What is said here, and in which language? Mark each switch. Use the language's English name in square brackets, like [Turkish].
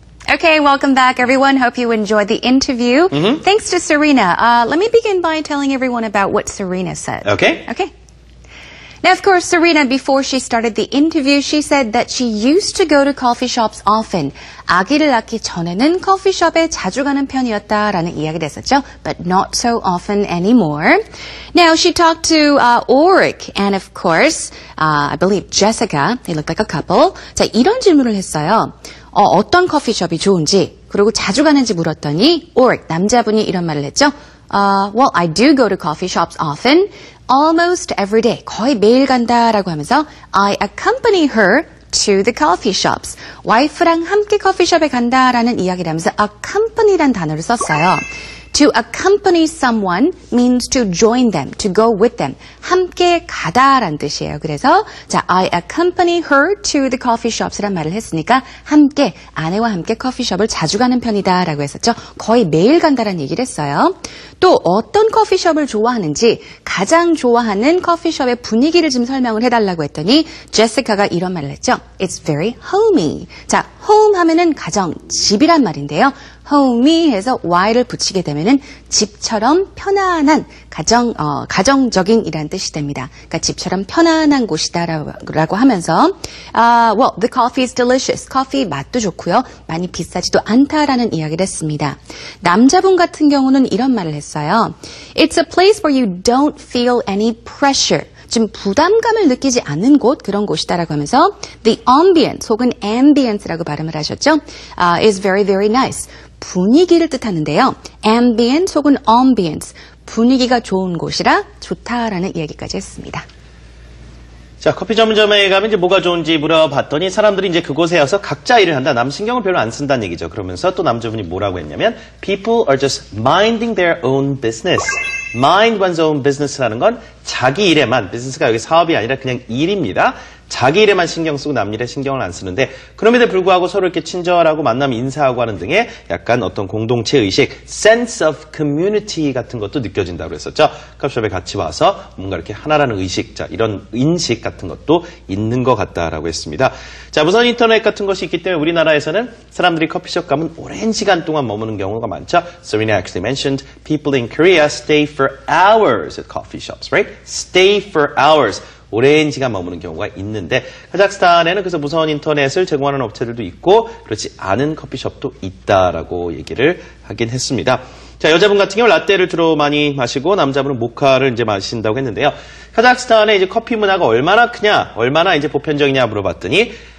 [English] Okay, welcome back, everyone. Hope you enjoyed the interview. Thanks to Serena. Let me begin by telling everyone about what Serena said. Okay. Okay. Now, of course, Serena, before she started the interview, she said that she used to go to coffee shops often. [Korean] 아기를 낳기 전에는 커피숍에 자주 가는 편이었다라는 이야기를 했었죠. [English] But not so often anymore. Now, she talked to Orik and, of course, I believe Jessica. They look like a couple. [Korean] 자, 이런 질문을 했어요. 어떤 커피숍이 좋은지, 그리고 자주 가는지 물었더니 Orik, 남자분이 이런 말을 했죠. [English] Well, I do go to coffee shops often. Almost every day. [Korean] 거의 매일 간다라고 하면서 [English] I accompany her to the coffee shops. [Korean] 와이프랑 함께 커피숍에 간다라는 이야기를 하면서 accompany란 단어를 썼어요. [English] To accompany someone means to join them, to go with them. [Korean] 함께 가다라는 뜻이에요. 그래서 자, [English] I accompany her to the coffee shops [Korean] 란 말을 했으니까 함께, 아내와 함께 커피숍을 자주 가는 편이다라고 했었죠. 거의 매일 간다라는 얘기를 했어요. 또 어떤 커피숍을 좋아하는지 가장 좋아하는 커피숍의 분위기를 좀 설명을 해달라고 했더니 제시카가 이런 말을 했죠. [English] It's very homey. [Korean] 자, home 하면은 가정, 집이란 말인데요. homey 해서 y를 붙이게 되면은 집처럼 편안한 가정적인 이란 뜻이 됩니다. 그러니까 집처럼 편안한 곳이다라고 하면서 [English] well, the coffee is delicious. [Korean] 커피 맛도 좋고요. 많이 비싸지도 않다라는 이야기를 했습니다. 남자분 같은 경우는 이런 말을 했어요. [English] It's a place where you don't feel any pressure. [Korean] 좀 부담감을 느끼지 않는 곳, 그런 곳이다라고 하면서 [English] the ambience [Korean] 혹은 ambience라고 발음을 하셨죠. [English] is very, very nice. [Korean] 분위기를 뜻하는데요. ambience 혹은 ambience, 분위기가 좋은 곳이라 좋다라는 이야기까지 했습니다. 자, 커피 전문점에 가면 이제 뭐가 좋은지 물어봤더니 사람들이 이제 그곳에 와서 각자 일을 한다. 남 신경을 별로 안 쓴다는 얘기죠. 그러면서 또 남자분이 뭐라고 했냐면 [English] People are just minding their own business. Mind one's own business [Korean] 라는 건 자기 일에만, 비즈니스가 여기 사업이 아니라 그냥 일입니다. 자기 일에만 신경 쓰고 남 일에 신경을 안 쓰는데 그럼에도 불구하고 서로 이렇게 친절하고 만나면 인사하고 하는 등의 약간 어떤 공동체 의식, [English] sense of community [Korean] 같은 것도 느껴진다고 그랬었죠. 커피숍에 같이 와서 뭔가 이렇게 하나라는 의식, 자, 이런 인식 같은 것도 있는 것 같다라고 했습니다. 자, 무선 인터넷 같은 것이 있기 때문에 우리나라에서는 사람들이 커피숍 가면 오랜 시간 동안 머무는 경우가 많죠. [English] Serena actually mentioned people in Korea stay for hours at coffee shops, right? Stay for hours. [Korean] 오랜 시간 머무는 경우가 있는데 카자흐스탄에는 그래서 무선 인터넷을 제공하는 업체들도 있고 그렇지 않은 커피숍도 있다라고 얘기를 하긴 했습니다. 자, 여자분 같은 경우는 라떼를 주로 많이 마시고 남자분은 모카를 이제 마신다고 했는데요. 카자흐스탄의 이제 커피 문화가 얼마나 크냐, 얼마나 이제 보편적이냐 물어봤더니